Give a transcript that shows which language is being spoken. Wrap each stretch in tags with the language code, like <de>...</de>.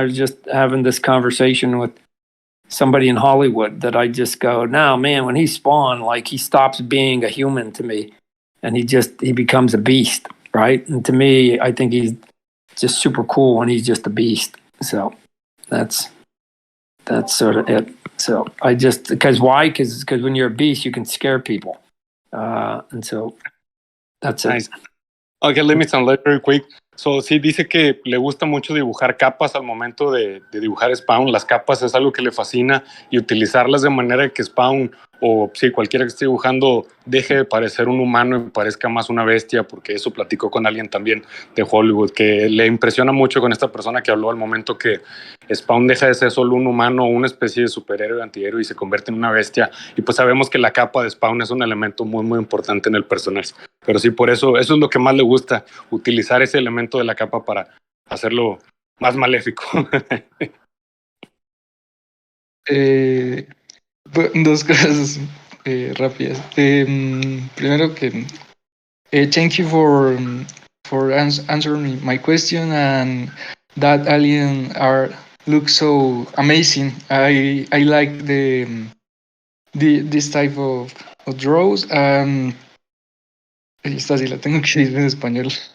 <en>I was just having this conversation with somebody in Hollywood that I just go, no, man, when he spawned, like he stops being a human to me and he becomes a beast, right? And to me, I think he's just super cool when he's just a beast. So that's sort of it. So I just, because when you're a beast, you can scare people. And so that's nice. it. Okay, let me translate very quick.</en> <es>So, sí, dice que le gusta mucho dibujar capas al momento de dibujar Spawn. Las capas es algo que le fascina y utilizarlas de manera que Spawn o sí, cualquiera que esté dibujando deje de parecer un humano y parezca más una bestia, porque eso platicó con alguien también de Hollywood, que le impresiona mucho con esta persona que habló al momento que Spawn deja de ser solo un humano o una especie de superhéroe, antihéroe y se convierte en una bestia. Y pues sabemos que la capa de Spawn es un elemento muy, muy importante en el personaje. Pero sí, por eso es lo que más le gusta, utilizar ese elemento de la capa para hacerlo más maléfico. Dos cosas rápidas. Primero que</es> <en>thank you for answering my question, and that alien art looks so amazing. I like this type of draws.</en> <es>Esta sí la tengo que decir en español.</es>